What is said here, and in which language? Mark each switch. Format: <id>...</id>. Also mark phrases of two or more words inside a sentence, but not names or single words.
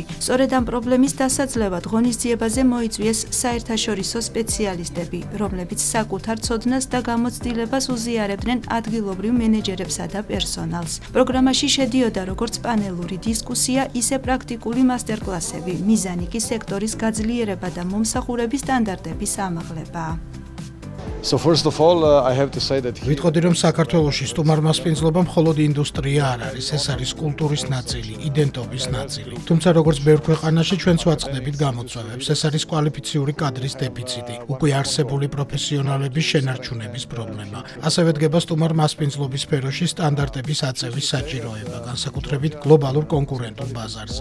<ka>სწორედ ამ პრობლემის დასაძლევად ღონისძიებაზე მოიწვიეს საერთაშორისო სპეციალისტები, რომლებიც საკუთარ ცოდნას და გამოცდილებას უზიარებდნენ ადგილობრივ მენეჯერებსა და პერსონალს. პროგრამაში შედიოდა როგორც პანელური დისკუსია, ისე პრაქტიკული მასტერკლასები, მიზანი კი სექტორის გაძლიერება და მომსახურების სტანდარტების ამაღლება.</ka> <en>So first of all, I have to say that</en> <ka>ვიტყოდი, რომ საქართველოში სტუმარმასპინძლობა მხოლოდ ინდუსტრია არ არის, ეს არის კულტურის ნაწილი, იდენტობის ნაწილი. თუმცა როგორც ბევრ ქვეყანაში ჩვენც ვაწყდებით გამოწვევებს, ეს არის კვალიფიციური კადრის დეფიციტი, უკვე არსებული პროფესიონალების შენარჩუნების პრობლემა. ასევე დგება სტუმარმასპინძლობის სფეროში სტანდარტების აწევის საჭიროება, განსაკუთრებით გლობალურ კონკურენტულ ბაზარზე.</ka>